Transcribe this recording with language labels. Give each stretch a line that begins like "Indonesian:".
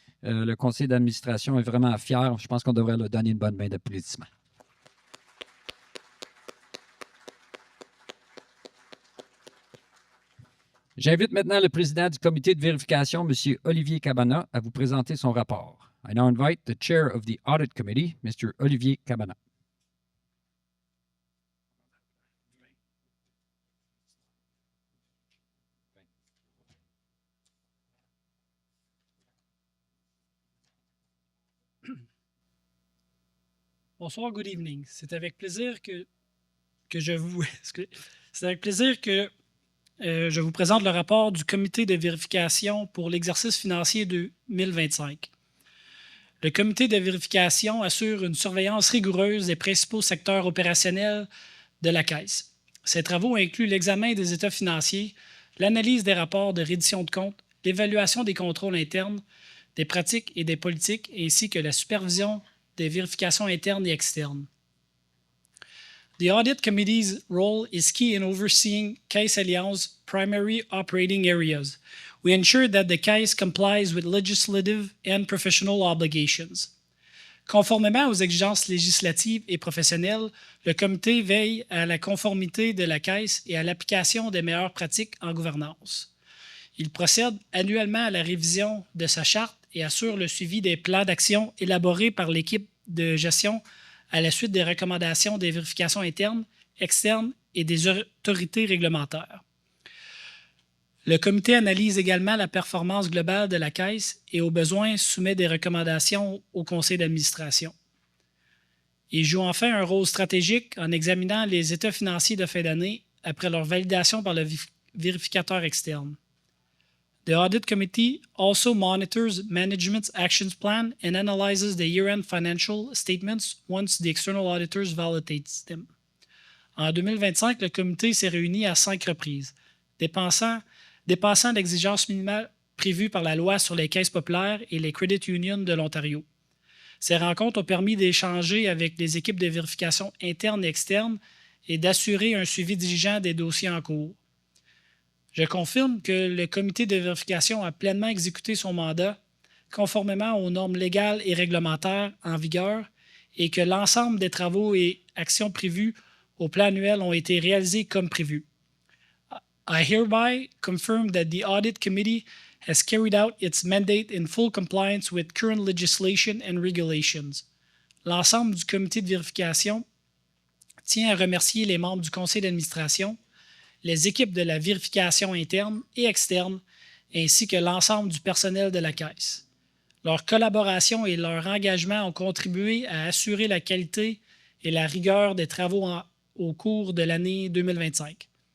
French: Le conseil d'administration est vraiment fier. Je pense qu'on devrait leur donner une bonne main d'applaudissement. J'invite maintenant le président du comité de vérification, M. Olivier Cabana, à vous présenter son rapport.
English: I now invite the chair of the audit committee, Mr. Olivier Cabana. Bonsoir, good evening.
French: C'est avec plaisir que je vous c'est avec plaisir que je vous présente le rapport du comité de vérification pour l'exercice financier 2025. Le comité de vérification assure une surveillance rigoureuse des principaux secteurs opérationnels de la Caisse. Ces travaux incluent l'examen des états financiers, l'analyse des rapports de reddition de comptes, l'évaluation des contrôles internes, des pratiques et des politiques, ainsi que la supervision des vérifications internes et externes.
English: The Audit Committee's role is key in overseeing Caisse Alliance's primary operating areas. We ensure that the Caisse complies with legislative and professional obligations.
French: Conformément aux exigences législatives et professionnelles, le comité veille à la conformité de la Caisse et à l'application des meilleures pratiques en gouvernance. Il procède annuellement à la révision de sa charte et assure le suivi des plans d'action élaborés par l'équipe de gestion à la suite des recommandations des vérifications internes, externes et des autorités réglementaires. Le comité analyse également la performance globale de la Caisse et, au besoin, soumet des recommandations au conseil d'administration. Il joue enfin un rôle stratégique en examinant les états financiers de fin d'année après leur validation par le vérificateur externe.
English: The Audit Committee also monitors management's actions plan and analyzes the year-end financial statements once the external auditors validate them.
French: En 2025, le comité s'est réuni à 5 reprises, dépassant l'exigence minimale prévue par la loi sur les caisses populaires et les credit unions de l'Ontario. Ces rencontres ont permis d'échanger avec les équipes de vérification internes et externes et d'assurer un suivi diligent des dossiers en cours. Je confirme que le comité de vérification a pleinement exécuté son mandat conformément aux normes légales et réglementaires en vigueur et que l'ensemble des travaux et actions prévus au plan annuel ont été réalisés comme prévu.
English: I hereby confirm that the Audit Committee has carried out its mandate in full compliance with current legislation and regulations.
French: L'ensemble du comité de vérification tient à remercier les membres du conseil d'administration, les équipes de la vérification interne et externe, ainsi que l'ensemble du personnel de la Caisse. Leur collaboration et leur engagement ont contribué à assurer la qualité et la rigueur des travaux au cours de l'année 2025.